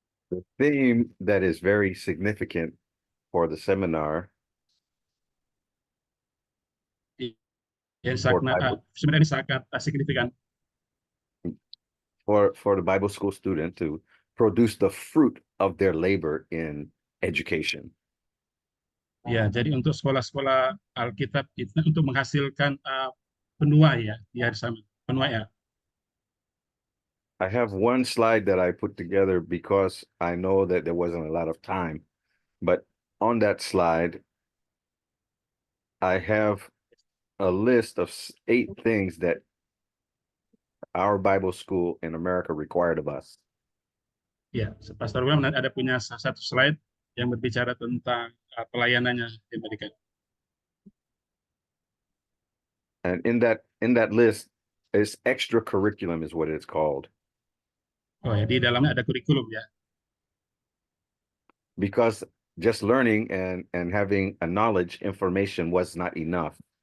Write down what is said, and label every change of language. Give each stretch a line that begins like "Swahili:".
English: The theme that is very significant for the seminar
Indonesian: Yang sebenarnya sangat signifikan
English: for the Bible school student to produce the fruit of their labor in education.
Indonesian: Ya, jadi untuk sekolah-sekolah Alkitab itu untuk menghasilkan penuai ya di hari sama penuai ya.
English: I have one slide that I put together because I know that there wasn't a lot of time, but on that slide, I have a list of 8 things that our Bible school in America required of us.
Indonesian: Ya, Pastor William ada punya satu slide yang berbicara tentang pelayanannya di Amerika.
English: And in that list is extra curriculum is what it's called.
Indonesian: Oh ya, di dalamnya ada kurikulum ya.
English: Because just learning and having a knowledge information was not enough.